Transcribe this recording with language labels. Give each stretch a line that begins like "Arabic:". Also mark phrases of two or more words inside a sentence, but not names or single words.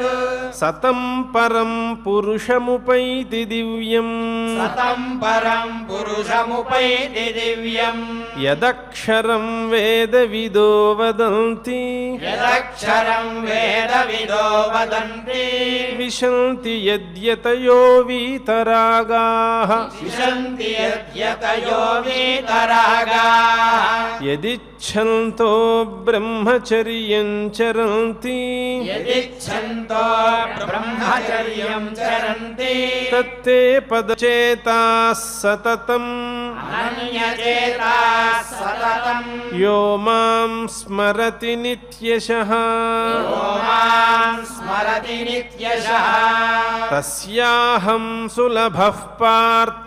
Sanskrit: సతం పరం పురుషముపైతి దివ్యం సతం పరం పురుషముపైతి దివ్యం యదక్షరం వేదవిదో వదంతి యదక్షరం వేదవిదో వదంతి విశంతి యద్యతయో వీతరాగాః విశంతి యద్యతయో వీతరాగాః యదిచ్ఛంతో బ్రహ్మచర్యం చరంతి యదిచ్ఛంతో బ్రహ్మచర్యం చరంతి తత్తే పదచేతాః సతతం అనన్యచేతాః సతతం యో మాం స్మరతి నిత్యశః యో మాం స్మరతి నిత్యశః తస్యాహం సులభః పార్థ